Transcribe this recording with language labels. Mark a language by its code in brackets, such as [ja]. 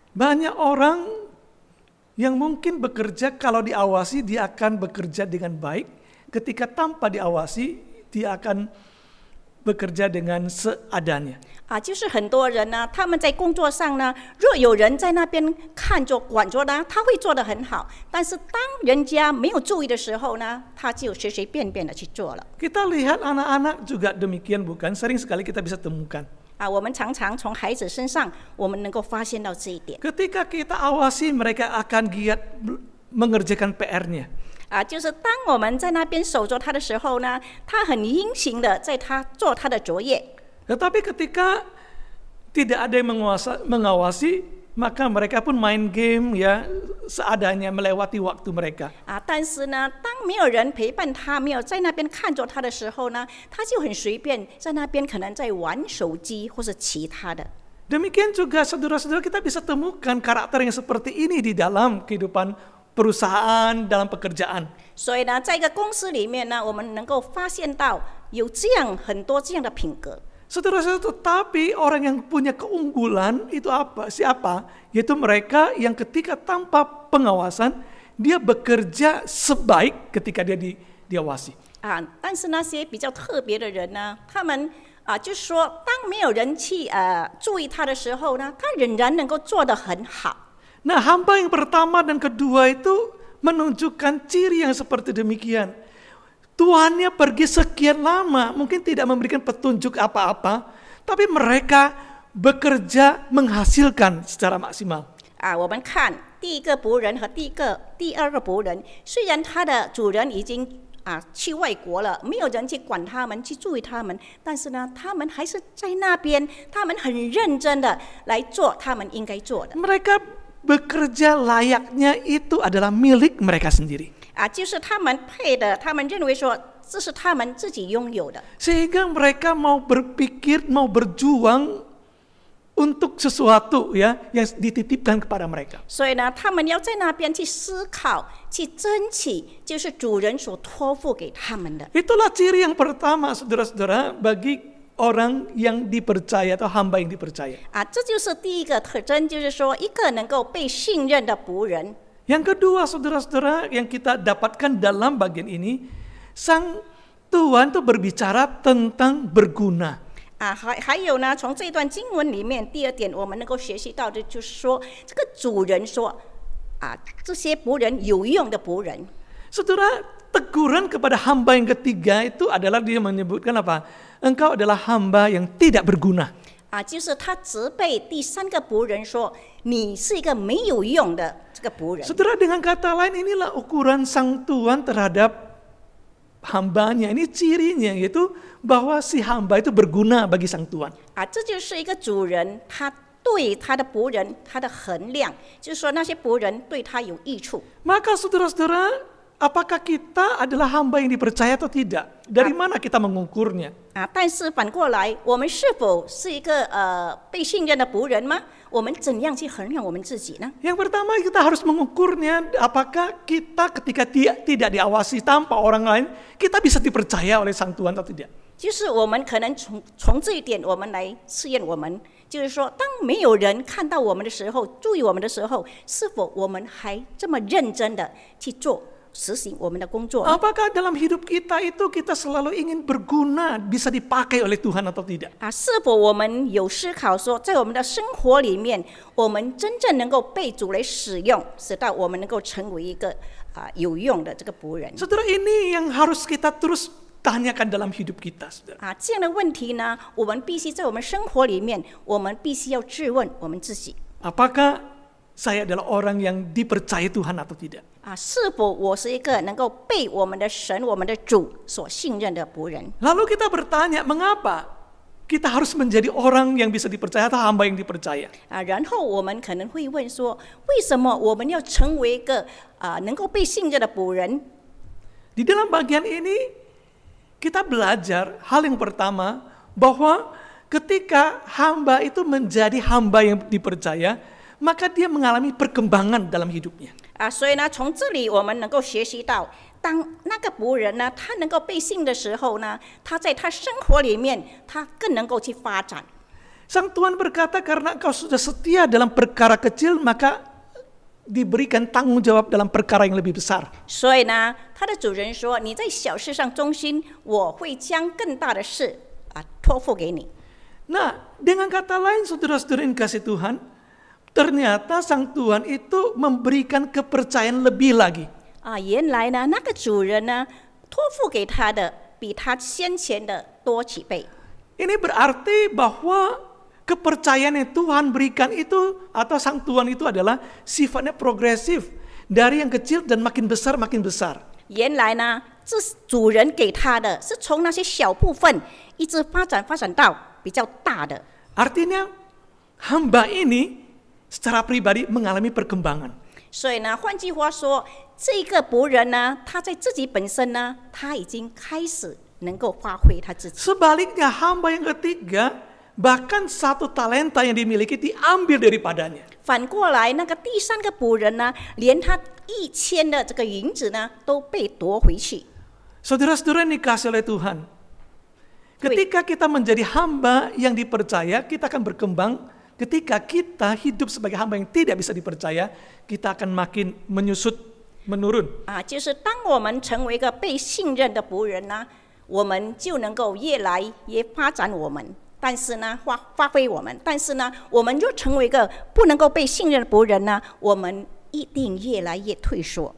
[id] Banyak orang yang mungkin bekerja kalau diawasi dia akan bekerja dengan baik. Ketika tanpa diawasi dia akan bekerja dengan seadanya. [zh] 就是很多人呢，他们在工作上呢，若有人在那边看着管着呢，他会做得很好。但是当人家没有注意的时候呢，他就随随便便的去做了。 [id] Kita lihat anak-anak juga demikian, bukan? Sering sekali kita bisa temukan. [zh] 我们常常从孩子身上，我们能够发现到这一点。 [id] Ketika kita awasi, mereka akan giat mengerjakan PR-nya. [zh] 就是当我们在那边守着他的时候呢，他很殷勤的在他做他的作业。 [id] Tetapi ketika tidak ada yang mengawasi, maka mereka pun main game ya seadanya, melewati waktu mereka. [zh] 但是呢，当没有人陪伴他，没有在那边看着他的时候呢，他就很随便在那边可能在玩手机或是其他的。 [id] Demikian juga saudara-saudara, kita bisa temukan karakter yang seperti ini di dalam kehidupan perusahaan, dalam pekerjaan. [zh] 所以呢，在一个公司里面呢，我们能够发现到有这样很多这样的品格。 [id] Saudara-saudara, tetapi orang yang punya keunggulan itu apa? Siapa? Yaitu mereka yang ketika tanpa pengawasan, dia bekerja sebaik ketika dia diawasi. [zh] 但是那些比较特别的人呢，他们就是说，当没有人去注意他的时候呢，他仍然能够做得很好。 [id] Nah, hamba yang pertama dan kedua itu menunjukkan ciri yang seperti demikian. Tuannya pergi sekian lama, mungkin tidak memberikan petunjuk apa-apa, tapi mereka bekerja menghasilkan secara maksimal. [zh] 我们看第一个仆人和第二个仆人，虽然他的主人已经去外国了，没有人去管他们，去注意他们，但是呢，他们还是在那边，他们很认真的来做他们应该做的。 [id] Mereka bekerja layaknya itu adalah milik mereka sendiri. [zh] 就是他们配的，他们认为说这是他们自己拥有的。 [id] Sehingga mereka mau berpikir, mau berjuang untuk sesuatu ya yang dititipkan kepada mereka. [zh] 所以呢，他们要在那边去思考，去争取，就是主人所托付给他们的。 [id] Itulah ciri yang pertama, saudara-saudara, bagi orang yang dipercaya atau hamba yang dipercaya. [zh] 这就是第一个特征，就是说一个能够被信任的仆人。 [id] Yang kedua, saudara-saudara, yang kita dapatkan dalam bagian ini, sang Tuhan itu berbicara tentang berguna. [zh] 还有呢，从这段经文里面，第二点我们能够学习到的就是说，这个主人说，这些仆人有用的仆人。 [id] Saudara, teguran kepada hamba yang ketiga itu adalah dia menyebutkan apa? Engkau adalah hamba yang tidak berguna. [zh] 就是他责备第三个仆人说，你是一个没有用的这个仆人。 [id] Saudara, dengan kata lain inilah ukuran sang Tuhan terhadap hambanya. Ini cirinya, yaitu bahwa si hamba itu berguna bagi sang Tuhan. [zh] 这就是一个主人他对他的仆人他的衡量，就是说那些仆人对他有益处。 [id] Maka saudara-saudara, apakah kita adalah hamba yang dipercaya atau tidak? Dari mana kita mengukurnya? [zh] 但是反过来，我们是否是一个被信任的仆人吗？我们怎样去衡量我们自己呢？ [id] Yang pertama kita harus mengukurnya, apakah kita ketika tidak diawasi tanpa orang lain, kita bisa dipercaya oleh sang Tuhan atau tidak? [zh] 就是我们可能从这一点，我们来试验我们，就是说，当没有人看到我们的时候，注意我们的时候，是否我们还这么认真的去做？实行我们的工作。 [id] Apakah dalam hidup kita itu kita selalu ingin berguna, bisa dipakai oleh Tuhan atau tidak? [zh] 是否我们有思考说，在我们的生活里面，我们真正能够被主来使用，使到我们能够成为一个有用的这个仆人？ [id] Saudara, ini yang harus kita terus tanyakan dalam hidup kita, saudara. [zh] 这样的问题呢，我们必须在我们生活里面，我们必须要质问我们自己。 [id] Apakah saya adalah orang yang dipercaya Tuhan atau tidak? [zh] 是否我是一个能够被我们的神、我们的主所信任的仆人？ [id] Lalu kita bertanya, mengapa kita harus menjadi orang yang bisa dipercaya atau hamba yang dipercaya? [zh] 然后我们可能会问说，为什么我们要成为一个能够被信任的仆人？ [id] Di dalam bagian ini kita belajar hal yang pertama, bahwa ketika hamba itu menjadi hamba yang dipercaya, maka dia mengalami perkembangan dalam hidupnya. [zh] 所以呢，从这里我们能够学习到，当那个仆人呢，他能够被信的时候呢，他在他生活里面，他更能够去发展。 [id] Sang Tuhan berkata, karena engkau sudah setia dalam perkara kecil, maka diberikan tanggung jawab dalam perkara yang lebih besar. [zh] 所以呢，他的主人说：“你在小事上忠心，我会将更大的事托付给你。 [id] Nah, dengan kata lain saudara-saudara yang kasih Tuhan, ternyata Sang Tuhan itu memberikan kepercayaan lebih lagi. [zh] 原来呢，那个主人呢，托付给他的比他先前的多几倍。 [id] Ini berarti bahwa kepercayaan yang Tuhan berikan itu atau Sang Tuhan itu adalah sifatnya progresif, dari yang kecil dan makin besar makin besar. [zh] 原来呢，这主人给他的是从那些小部分一直发展到比较大的。 [id] Artinya hamba ini secara pribadi mengalami perkembangan. [zh] 所以呢，换句话说，这个仆人呢，他在自己本身呢，他已经开始能够发挥他自己。 [id] Sebaliknya hamba yang ketiga, bahkan satu talenta yang dimiliki diambil daripadanya. [zh] 反过来，那个第三个仆人呢，连他1000的这个银子呢，都被夺回去。 [id] Saudara-saudara yang dikasihi oleh Tuhan, ketika kita menjadi hamba yang dipercaya, kita akan berkembang. Ketika kita hidup sebagai hamba yang tidak bisa dipercaya, kita akan makin menyusut, menurun. [zh] 就是当我们成为一个被信任的仆人呢，我们就能够越来越发展我们，但是呢，发挥我们。但是呢，我们若成为一个不能够被信任的仆人呢，我们一定越来越退缩。